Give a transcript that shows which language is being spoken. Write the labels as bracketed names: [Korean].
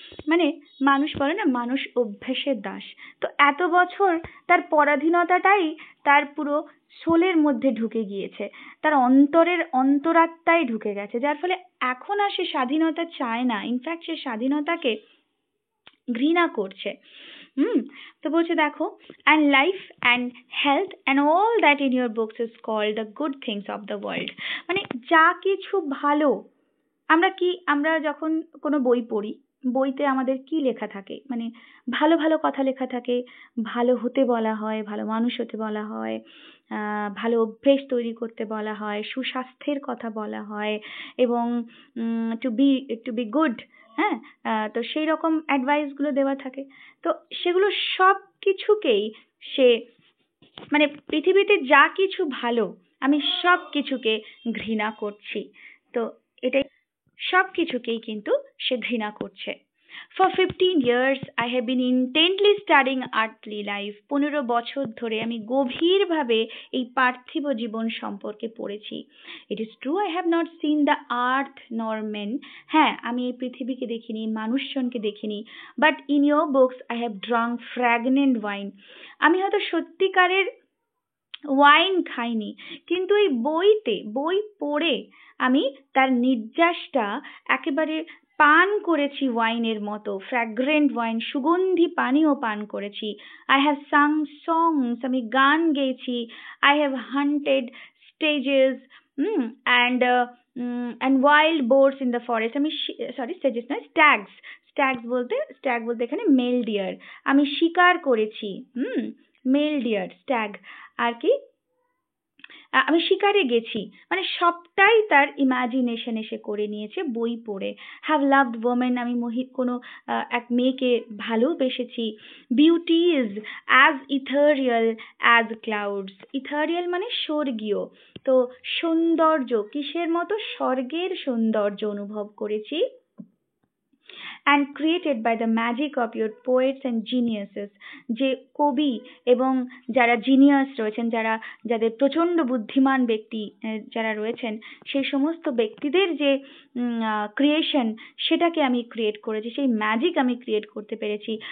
[Bangla] মানে মানুষ বলে না, মানুষ অভ্যেসের দাস। তো এত বছর তার পরাধীনতাটাই তার পুরো সোলের মধ্যে ঢুকে গিয়েছে, তার অন্তরাত্মায় ঢুকে গেছে, যার ফলে এখন আর সে স্বাধীনতা চায় না, ইনফ্যাক্ট সে স্বাধীনতাকে ঘৃণা করছে। তো বলছে দেখো, [English] and life and health and all that in your books is called the good things of the world. [Bangla] মানে যা কিছু ভালো, আমরা যখন কোনো বই পড়ি, বইতে আমাদের কি লেখা থাকে? মানে ভালো ভালো কথা লেখা থাকে, ভালো হতে বলা হয়, ভালো মানুষ হতে বলা হয়, ভালো অভ্যেস তৈরি করতে বলা হয়, সুস্বাস্থ্যের কথা বলা হয়, এবং [English] to be good, [Bangla] হ্যাঁ, তো সেই রকম অ্যাডভাইস গুলো দেওয়া থাকে। তো সেগুলো সব কিছুকেই সে, মানে পৃথিবীতে যা কিছু ভালো, আমি সব কিছুকে ঘৃণা করছি। তো এটাই, সব কিছুকেই কিন্তু সে ঘৃণা করছে। [English] For 15 years I have been intently studying earthly life. [Bangla] 15 বছর ধরে আমি গভীরভাবে এই পার্থিব জীবন সম্পর্কে পড়েছি। [English] It is true I have not seen the earth nor men. [Bangla] হ্যাঁ, আমি এই পৃথিবীকে দেখিনি, মানুষজনকে দেখিনি। [English] But in your books I have drunk fragrant wine. [Bangla] আমি হয়তো সত্যিকারের ওয়াইন খাইনি, কিন্তু এই বই পড়ে আমি তার নির্যাসটা একেবারে পান করেছি ওয়াইনের মতো, ফ্র্যাগ্রেন্ট ওয়াইন, সুগন্ধি পানীয় পান করেছি। [English] I have sung songs, [Bangla] আমি গান গেয়েছি। [English] I have hunted stages and wild boards in the forest. [Bangla] Stages নয়, স্ট্যাগ বলতে এখানে মেল ডিয়ার। আমি শিকার করেছি, মেল ডিয়ার, স্ট্যাগ। আর কি, আমি শিকারে গেছি, মানে সবটাই তার ইমাজিনেশন এসে করে নিয়েছে বই পড়ে। [English] have loved women, [Bangla] আমি কোনো এক মেয়েকে ভালোবেসেছি। [English] Beauty is as ethereal as clouds. [Bangla] Ethereal মানে স্বর্গীয়, তো সৌন্দর্য কিসের মতো? স্বর্গের সৌন্দর্য অনুভব করেছি। [English] and created by the magic of your poets and geniuses. [Bangla] যে কবি এবং যারা জিনিয়াস রয়েছেন, যাদের প্রচন্ড বুদ্ধিমান ব্যক্তি যারা রয়েছেন, সেই সমস্ত ব্যক্তিদের যে ক্রিয়েশন, সেটাকে আমি ক্রিয়েট করেছি, সেই ম্যাজিক আমি ক্রিয়েট করতে পেরেছি।